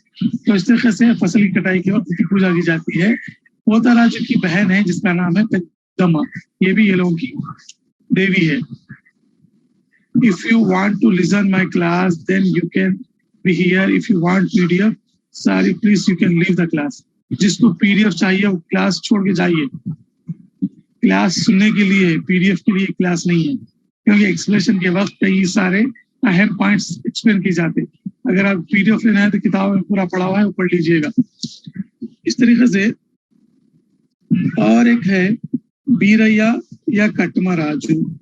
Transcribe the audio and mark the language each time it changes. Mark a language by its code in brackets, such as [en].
[hi] तो इस तरीके से फसल की कटाई के वक्त इसकी पूजा की जाती है। पोताराजू की बहन है जिसका नाम है पेद्दम्मा, ये भी ये लोगों की देवी है। [en] If you want to listen my class, then you can be here. If you want PDF, sorry, please you can leave the class. [hi] जिसको PDF चाहिए वो क्लास छोड़ के जाइए। क्लास सुनने के लिए, PDF के लिए क्लास नहीं है। क्योंकि एक्सप्लेनेशन के वक्त कई सारे अहम पॉइंट्स एक्सप्लेन किए जाते हैं। अगर आप पीडीएफ लेना है तो किताब में पूरा पढ़ा हुआ है, वो पढ़ लीजिएगा। इस तरीके से और एक है बीरैया या कटमराजू।